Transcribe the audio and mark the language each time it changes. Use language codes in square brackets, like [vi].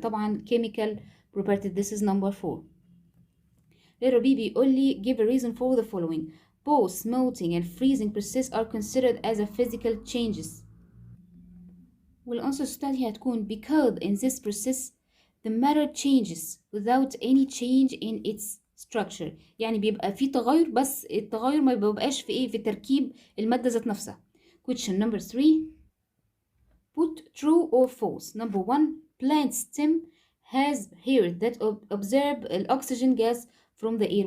[ar] طبعا [en] chemical properties. This is number 4. Letter B [ar] بيقول لي [en] give a reason for the following. Both melting and freezing process are considered as a physical changes. [ar] والأنسر بتاعتي هتكون [en] because in this process the matter changes without any change in its structure. [ar] يعني بيبقى في تغير بس التغير ما بيبقاش في تركيب المادة ذات نفسها. [en] Question number 3. Put true or false. Number 1. Plant stem has hair that absorb oxygen gas from the air.